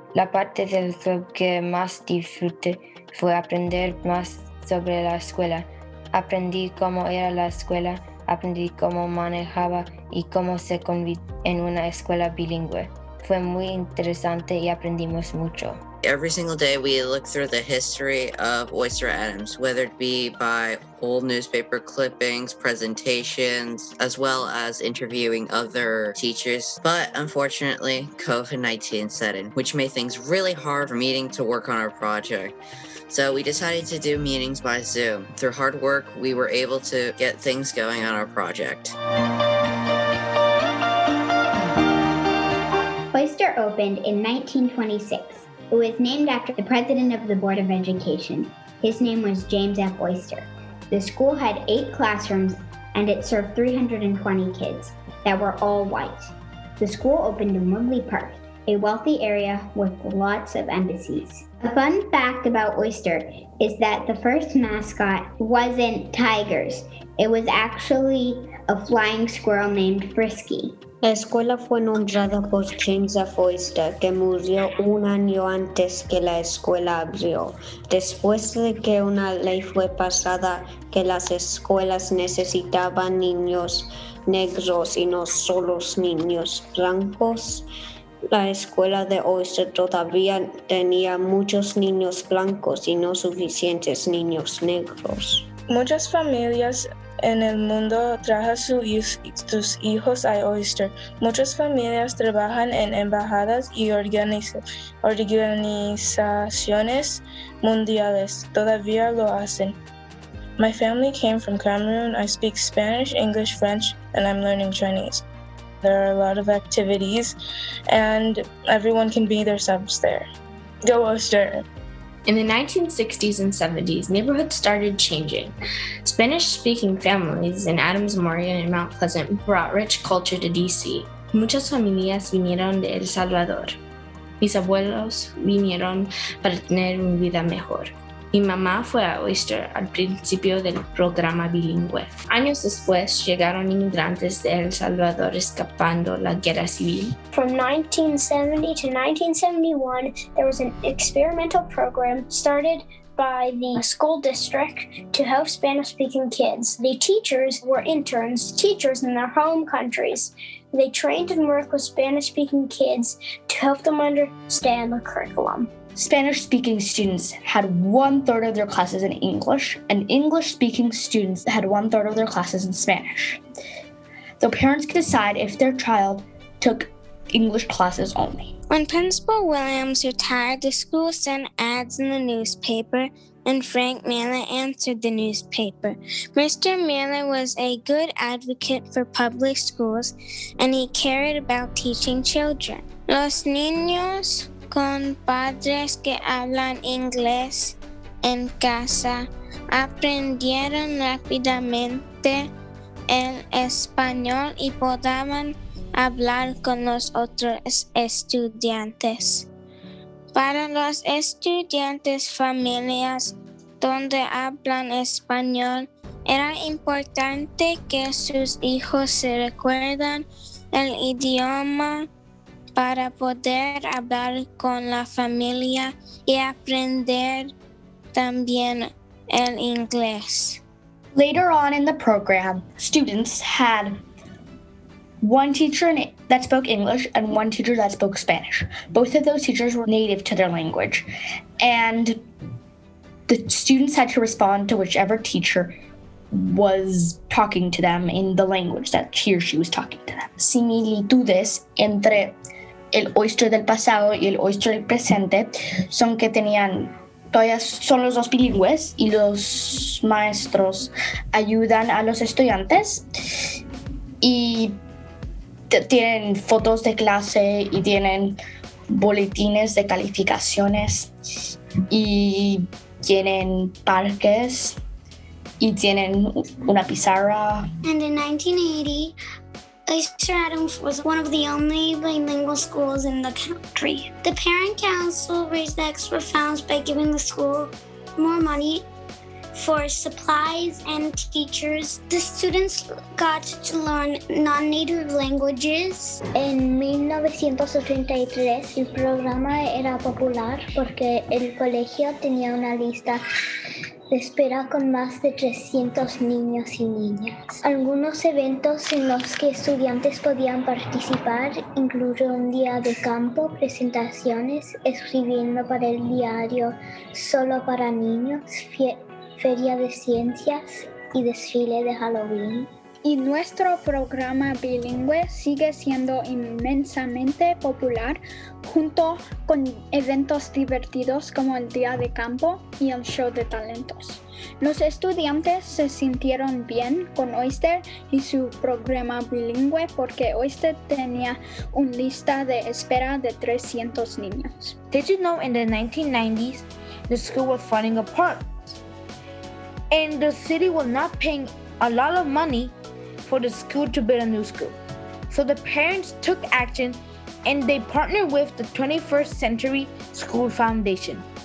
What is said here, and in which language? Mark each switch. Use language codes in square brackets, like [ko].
[es] La parte del club que más disfruté fue aprender más sobre la escuela. Aprendí cómo era la escuela, aprendí cómo manejaba y cómo se convirtió en una escuela bilingüe. Fue muy interesante y aprendimos mucho. [en] Every single day we look through the history of Oyster Adams, whether it be by old newspaper clippings, presentations, as well as interviewing other teachers. But unfortunately, COVID-19 set in, which made things really hard for meeting to work on our project. So we decided to do meetings by Zoom. Through hard work, we were able to get things going on our project. Oyster opened in 1926. It was named after the president of the Board of Education. His name was James F. Oyster. The school had 8 classrooms and it served 320 kids that were all white. The school opened in Woodley Park, a wealthy area with lots of embassies. A fun fact about Oyster is that the first mascot wasn't tigers. It was actually a flying squirrel named Frisky. [es] La escuela fue nombrada por James F. Oyster, que murió un año antes que la escuela abrió, después de que una ley fue pasada que las escuelas necesitaban niños negros y no solo niños blancos. La escuela de Oyster todavía tenía muchos niños blancos y no suficientes niños negros. Muchas familias en el mundo traen sus hijos a Oyster. Muchas familias trabajan en embajadas y organizaciones mundiales. Todavía lo hacen. [en] My family came from Cameroon. I speak Spanish, English, French, and I'm learning Chinese. There are a lot of activities, and everyone can be themselves there. Go Oyster! In the 1960s and 70s, neighborhoods started changing. Spanish-speaking families in Adams Morgan and Mount Pleasant brought rich culture to DC. [es] Muchas familias vinieron de El Salvador. Mis abuelos vinieron para tener una vida mejor. Mi mamá fue a Oyster al principio del programa bilingüe. Años después llegaron inmigrantes de El Salvador escapando la guerra civil. [en] From 1970 to 1971, there was an experimental program started by the school district to help Spanish-speaking kids. The teachers were interns, teachers in their home countries. They trained and worked with Spanish-speaking kids to help them understand the curriculum. Spanish-speaking students had 1/3 of their classes in English, and English-speaking students had 1/3 of their classes in Spanish. The parents could decide if their child took English classes only. When Principal Williams retired, the school sent ads in the newspaper, and Frank Miller answered the newspaper. Mr. Miller was a good advocate for public schools, and he cared about teaching children. [es] Los niños con padres que hablan inglés en casa aprendieron rápidamente el español y podían hablar con los otros estudiantes. Para los estudiantes familias donde hablan español, era importante que sus hijos se recuerdan el idioma para poder hablar con la familia y aprender también el inglés. [en] Later on in the program, students had one teacher that spoke English and one teacher that spoke Spanish. Both of those teachers were native to their language, and the students had to respond to whichever teacher was talking to them in the language that he or she was talking to them. [es] Similitudes entre el Oyster del pasado y el Oyster del presente son que todavía son los dos bilingües y los maestros ayudan a los estudiantes y tienen fotos de clase y tienen boletines de calificaciones y tienen parques y tienen una pizarra. [en] And in 1980, Oyster Adams was one of the only bilingual schools in the country. The parent council raised the extra funds by giving the school more money for supplies and teachers. The students got to learn non-native languages. [es] En 1983 el programa era popular porque el colegio tenía una lista de espera con más de 300 niños y niñas. Algunos eventos en los que estudiantes podían participar incluyeron un día de campo, presentaciones, escribiendo para el diario Solo para Niños, feria de ciencias y desfile de Halloween. Y nuestro programa bilingüe sigue siendo inmensamente popular junto con eventos divertidos como el Día de Campo y el Show de Talentos. Los estudiantes se sintieron bien con Oyster y su programa bilingüe porque Oyster tenía una lista de espera de 300 niños. [en] Did you know in the 1990s the school was falling apart? And the city was not paying a lot of money for the school to build a new school. So the parents took action and they partnered with the 21st Century School Foundation.